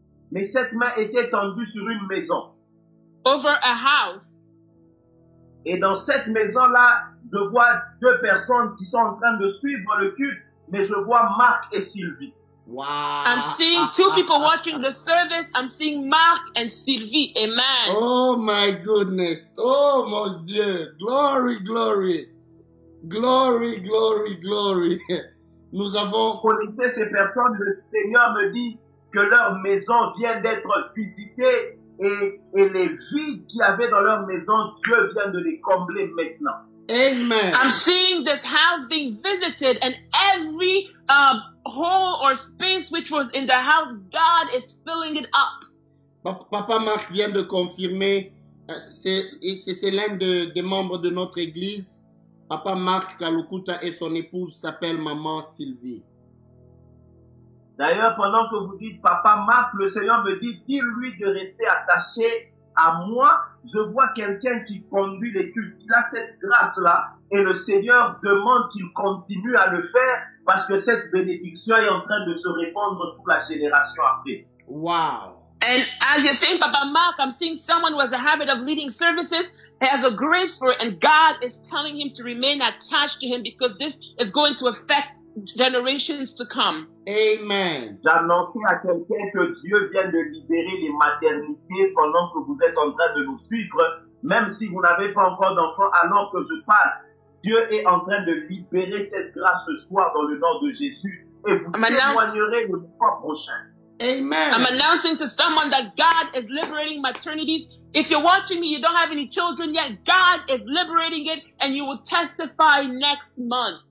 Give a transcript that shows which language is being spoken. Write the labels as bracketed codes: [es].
[fr] Mais cette main était étendue sur une maison. [en] over a house. [fr] Et dans cette maison-là, je vois deux personnes qui sont en train de suivre le culte, mais je vois Marc et Sylvie. Wow. [en] I'm seeing two people watching the service. I'm seeing Mark and Sylvie. Amen. Oh my goodness. [fr] Oh mon Dieu. [en] Glory, glory. Glory, glory, glory. [fr] Nous avons... Vous connaissez ces personnes, le Seigneur me dit que leur maison vient d'être visitée et les vides qu'il y avait dans leur maison, Dieu vient de les combler maintenant. Amen. [en] I'm seeing this house being visited, and every hole or space which was in the house, God is filling it up. [fr] Papa Marc vient de confirmer, c'est l'un des membres de notre église. Papa Marc Kalukuta et son épouse s'appellent Maman Sylvie. D'ailleurs, pendant que vous dites Papa Marc, le Seigneur me dit, dis-lui de rester attaché à moi. Je vois quelqu'un qui conduit les cultes. Il a cette grâce-là et le Seigneur demande qu'il continue à le faire parce que cette bénédiction est en train de se répandre pour la génération après. Wow. [en] And as you're saying, Papa Mark, I'm seeing someone who has a habit of leading services, has a grace for it, and God is telling him to remain attached to him because this is going to affect generations to come. Amen. [fr] J'annonçais à quelqu'un que Dieu vient de libérer les maternités pendant que vous êtes en train de nous suivre, même si vous n'avez pas encore d'enfants alors que je parle. Dieu est en train de libérer cette grâce ce soir dans le nom de Jésus et vous témoignerez le mois prochain. Amen. [en] I'm announcing to someone that God is liberating maternities. If you're watching me, you don't have any children yet, God is liberating it and you will testify next month.